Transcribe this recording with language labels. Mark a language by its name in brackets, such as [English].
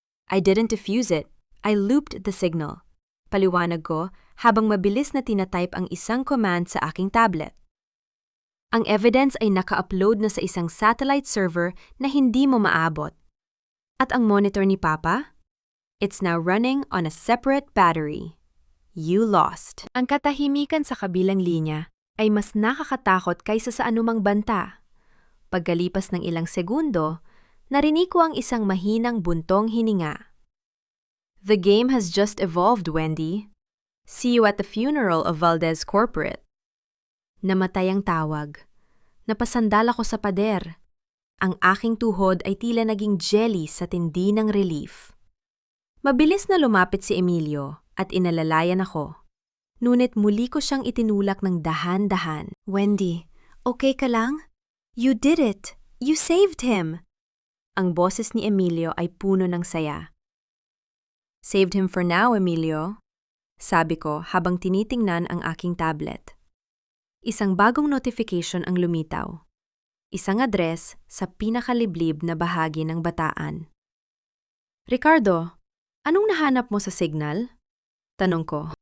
[English] I didn't defuse it. I looped the signal. [Filipino] Paliwanag ko habang mabilis na tinatype ang isang command sa aking tablet. Ang evidence ay naka-upload na sa isang satellite server na hindi mo maabot. At ang monitor ni Papa? [English] It's now running on a separate battery. You lost. [Filipino] Ang katahimikan sa kabilang linya ay mas nakakatakot kaysa sa anumang banta. Pagkalipas ng ilang segundo, narinig ko ang isang mahinang buntong hininga. [English] The game has just evolved, Wendy. See you at the funeral of Valdez Corporate. [Filipino] Namatay ang tawag. Napasandal ako sa pader. Ang aking tuhod ay tila naging jelly sa tindi ng relief. Mabilis na lumapit si Emilio at inalalayan ako. Ngunit muli ko siyang itinulak ng dahan-dahan. Wendy, okay ka lang? [English] You did it! You saved him! [Filipino] Ang boses ni Emilio ay puno ng saya. [English] Saved him for now, Emilio. [Filipino] Sabi ko habang tinitingnan ang aking tablet. Isang bagong notification ang lumitaw. Isang address sa pinakaliblib na bahagi ng Bataan. Ricardo, anong nahanap mo sa signal? Tanong ko.